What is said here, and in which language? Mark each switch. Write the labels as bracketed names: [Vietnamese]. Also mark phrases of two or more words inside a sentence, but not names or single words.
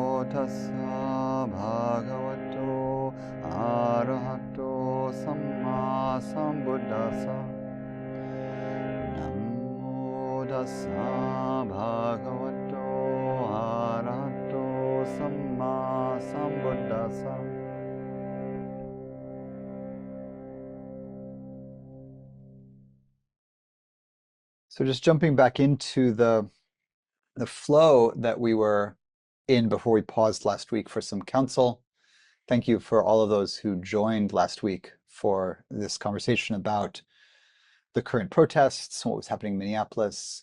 [Pali] tassa bhagavato arahato samma sambuddhassa. Namo tassa bhagavato arahato samma sambuddhassa. [English] So just jumping back into the flow that we were in before we paused last week for some counsel. Thank you for all of those who joined last week for this conversation about the current protests, what was happening in Minneapolis.